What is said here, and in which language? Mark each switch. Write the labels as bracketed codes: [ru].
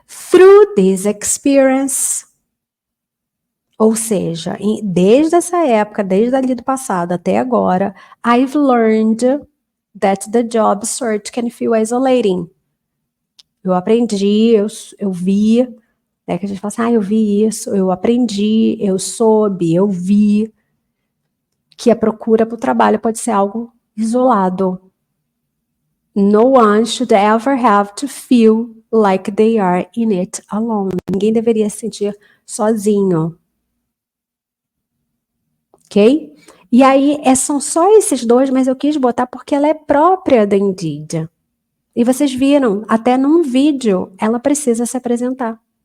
[en] Through this experience, [pt] ou seja, desde essa época, desde ali do passado até agora, [en] I've learned that the job search can feel isolating. [pt] Eu aprendi, eu vi, né, que a gente fala assim, eu vi isso, eu aprendi, eu soube, eu vi, que a procura para o trabalho pode ser algo isolado. [en] No one should ever have to feel like they are in it alone. [pt] Ninguém deveria se sentir sozinho. Ok? E aí, são só esses dois, mas eu quis botar porque ela é própria da Indeed. E vocês viram, até num vídeo, ela precisa se apresentar.